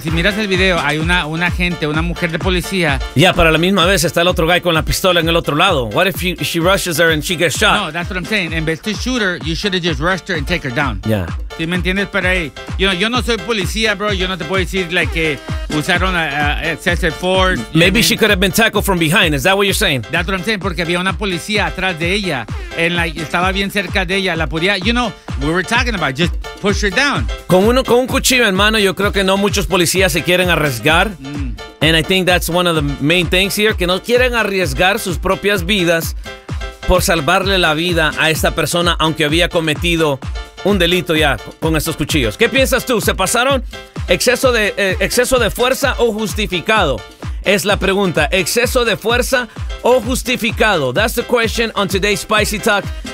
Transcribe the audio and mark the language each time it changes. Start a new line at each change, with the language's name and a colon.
Spanish: Si miras el video, hay una agente, una mujer de policía. Ya,
English: yeah,
Spanish: para la misma vez está el otro
English: guy
Spanish: con la pistola en el otro lado.
English: What if she rushes her and she gets shot? No, that's what I'm saying.
Spanish: En vez de
English: shoot her, you should have just rushed her and take her down. Yeah.
Spanish: ¿Sí me entiendes? Pero ahí,
English: you know,
Spanish: yo no soy policía,
English: bro.
Spanish: Yo no te puedo decir,
English: like,
Spanish: que usaron
English: excessive force. Maybe she could have been tackled from behind. Is that what you're saying? That's what I'm saying.
Spanish: Porque había una policía atrás de ella. En la, estaba bien cerca de ella. La podía,
English: you know, we were talking about. Just push her down.
Spanish: Con un cuchillo en mano, yo creo que no muchos policías se quieren arriesgar.
English: And I think that's one of the main things here.
Spanish: Que no quieren arriesgar sus propias vidas por salvarle la vida a esta persona, aunque había cometido un delito ya con estos cuchillos. ¿Qué piensas tú? ¿Se pasaron? ¿Exceso de fuerza o justificado? Es la pregunta. ¿Exceso de fuerza o justificado?
English: That's the question on today's Spicy Talk.